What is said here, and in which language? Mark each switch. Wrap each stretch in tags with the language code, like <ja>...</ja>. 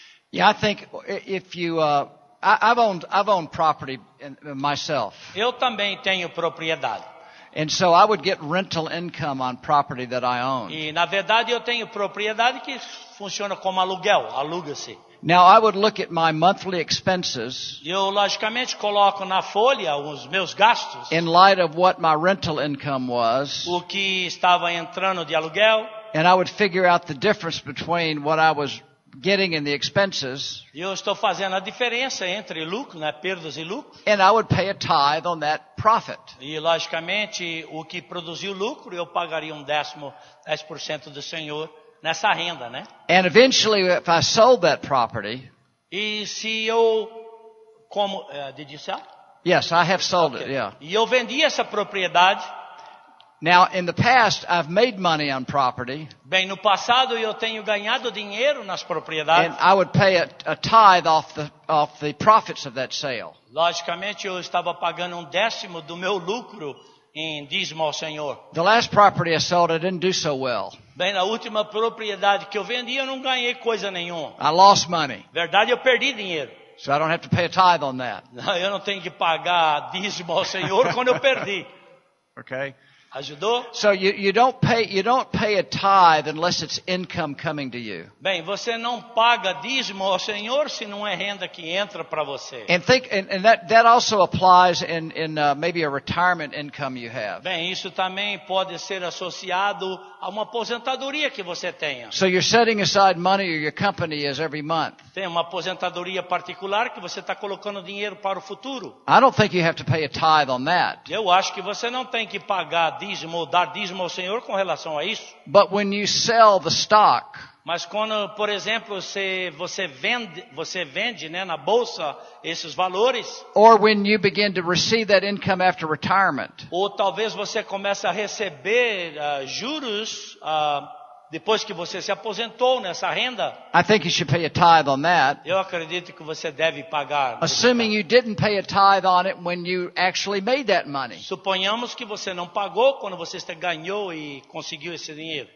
<en>Yeah, I think if you, I've owned property myself.</en> <pt>Eu também tenho propriedade.</pt> <en>And so I would get rental income on property that I own.</en> <pt>E, na verdade, eu tenho propriedade que funciona como aluguel, aluga-se.</pt> <en>Now I would look at my monthly expenses</en> <pt>Eu, logicamente, coloco na folha os meus gastos,</pt> <en>in light of what my rental income was,</en> <pt>o que estava entrando de aluguel,</pt> <en>and I would figure out the difference between what I was getting in the expenses,</en> <pt>e eu estou fazendo a diferença entre lucro, né, perdas e lucro,</pt> <en>and I would pay a tithe on that profit.</en> <pt>e, logicamente, o que produziu lucro, eu pagaria 10% do Senhor nessa renda, né?</pt> <en>And eventually, if I sold that property,</en> <pt>E se eu,</pt> <en>did you sell? yes, I have sold it, yeah.</en> <pt>E eu vendi essa propriedade.</pt> <en>Now, in the past, I've made money on property,</en> <pt>Bem, no passado eu tenho ganhado dinheiro nas propriedades.</pt> <en>and I would pay a tithe off the profits of that sale.</en> <pt>Logicamente eu estava pagando 1/10 do meu lucro em dízimo ao Senhor.</pt> <en>The last property I sold, I didn't do so well.</en> <pt>Bem, na última propriedade que eu vendi eu não ganhei coisa nenhuma.</pt> <en>I lost money,</en> <pt>Verdade, eu perdi dinheiro.</pt> <en>so I don't have to pay a tithe on that.</en> <pt>Eu não tenho que pagar dízimo ao Senhor quando eu perdi.</pt> <en>Okay?</en> <pt>Ajudou?</pt> <en>So you don't pay a tithe unless it's income coming to you.</en> <pt>Bem, você não paga dízimo ao Senhor se não é renda que entra para você.</pt> <en>And that also applies in maybe a retirement income you have.</en> <pt>Bem, isso também pode ser associado a uma aposentadoria que você tenha.</pt> <en>So you're setting aside money, or your company is, every month.</en> <pt>Tem uma aposentadoria particular que você está colocando dinheiro para o futuro.</pt> <en>I don't think you have to pay a tithe on that.</en> <pt>Eu acho que você não tem que pagar dízimo ou dar dízimo ao Senhor com relação a isso.</pt> <en>But when you sell the stock,</en> <pt>Mas quando, por exemplo, você vende, né, na bolsa esses valores,</pt> <en>or when you begin to receive that income after retirement,</en> <pt>ou talvez você comece a receber juros depois que você se aposentou nessa renda,</pt> <en>I think you should pay a tithe on that.</en> <pt>eu acredito que você deve pagar.</pt> <en>Assuming you didn't pay a tithe on it when you actually made that money.</en> <pt>Suponhamos que você não pagou quando você ganhou e conseguiu esse dinheiro.</pt>